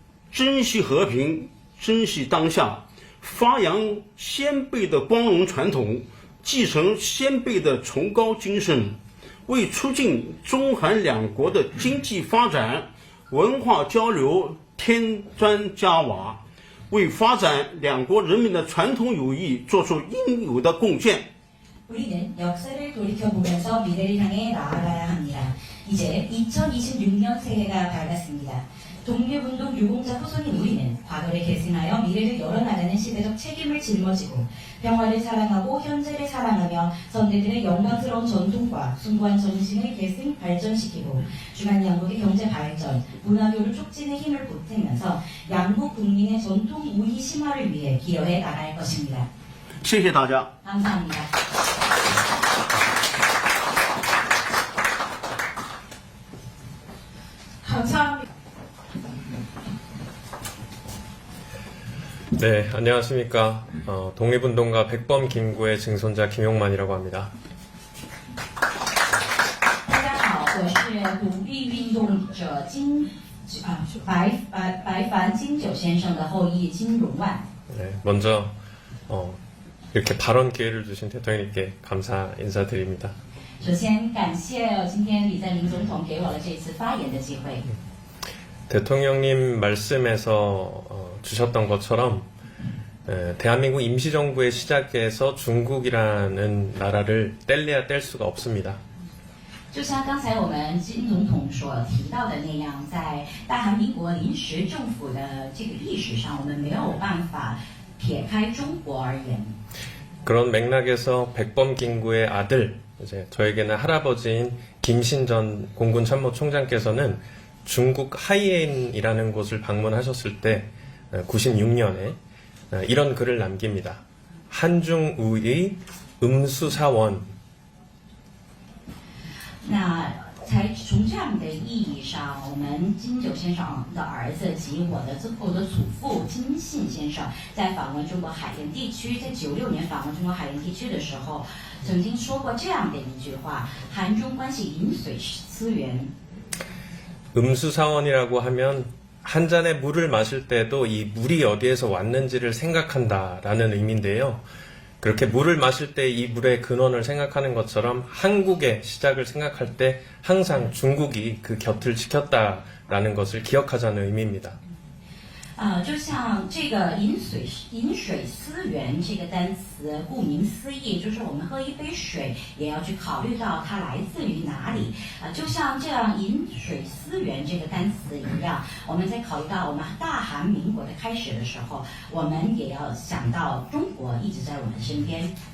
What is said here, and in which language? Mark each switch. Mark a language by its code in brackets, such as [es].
[zh] 珍惜和平，珍惜当下，发扬先辈的光荣传统，继承先辈的崇高精神，为促进中韩两国的经济发展、 文化交流添砖加瓦，为发展两国人民的传统友谊做出应有的贡献。 [ko] 우리는 역사를 돌이켜보면서 미래를 향해 나아가야 합니다. 이제 2026년 새해가 밝았습니다. 독립운동 유공자 후손인 우리는 과거를 계승하여 미래를 열어나가는 시대적 책임을 짊어지고 평화를 사랑하고 현재를 사랑하며 선대들의 영광스러운 전통과 숭고한 정신을 계승 발전시키고 주간 양국의 경제 발전, 문화교류 촉진에 힘을 보태면서 양국 국민의 전통 우희 심화를 위해 기여해 나갈 것입니다. [zh] 谢谢大家。 [ko] 감사합니다. 감사합니다. 네, 안녕하십니까. 독립운동가 백범 김구의 증손자 김용만이라고 합니다. [zh] 大家好，我是独立运动者白凡金九先生的后裔金荣万。 [ko] 네, 먼저 이렇게 발언 기회를 주신 대통령님께 감사 인사드립니다. [zh] 首先感谢今天李在明总统给我了这次发言的机会。 [ko] 대통령님 말씀에서 주셨던 것처럼 대한민국 임시정부의 시작에서 중국이라는 나라를 뗄래야 뗄 수가 없습니다. [zh] 就像刚才我们金总统所提到的那样，在大韩民国临时政府的这个历史上，我们没有办法撇开中国而言。 [ko] 그런 맥락에서 백범 김구의 아들, 이제 저에게는 할아버지인 김신전 공군 참모총장께서는 중국 하이엔이라는 곳을 방문하셨을 때 96년에 이런 글을 남깁니다. 한중우의 음수사원. [zh] 那从这样的意义上，我们金九先生的儿子及我的祖父金信先生，在访问中国海淀地区，在96年访问中国海淀地区的时候，曾经说过这样的一句话：韩中关系饮水思源。 [ko] 음수사원이라고 하면 한 잔의 물을 마실 때도 이 물이 어디에서 왔는지를 생각한다라는 의미인데요. 그렇게 물을 마실 때 이 물의 근원을 생각하는 것처럼 한국의 시작을 생각할 때 항상 중국이 그 곁을 지켰다라는 것을 기억하자는 의미입니다. [zh] 就像这个饮水思源这个单词，顾名思义，就是我们喝一杯水也要去考虑到它来自于哪里。就像这样饮水思源这个单词一样，我们在考虑到我们大韩民国的开始的时候，我们也要想到中国一直在我们身边。